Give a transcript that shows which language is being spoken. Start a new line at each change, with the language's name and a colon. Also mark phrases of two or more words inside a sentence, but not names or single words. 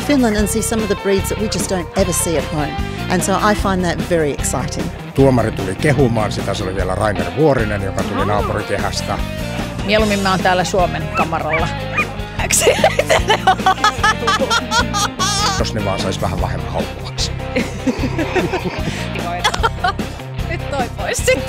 English: Finland and see some of the breeds that we just don't ever see at home. And so I find that very exciting.
Finnish: Tuomari tuli kehumaan sitä, se oli vielä Rainer Vuorinen, joka tuli naapurikehästä. Mieluummin mä oon täällä Suomen kamaralla. Jos ne vaan sais vähän vähemmän haukkuvaksi. Nyt toi pois sitten.